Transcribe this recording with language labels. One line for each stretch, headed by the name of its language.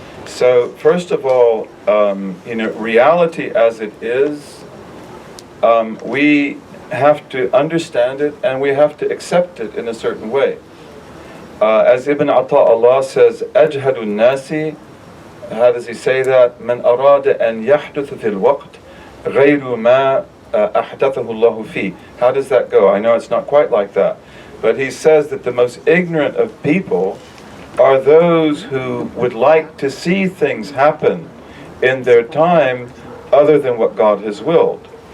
English: So first of all, reality as it is, we have to understand it and we have to accept it in a certain way. As Ibn Ata'Allah says,
Arabic: أجهد الناس,
English: how does he say that?
Arabic: من أراد أن يحدث في الوقت غير ما أحدثه الله فيه.
English: How does that go? I know it's not quite like that. But he says that the most ignorant of people are those who would like to see things happen in their time other than what God has willed.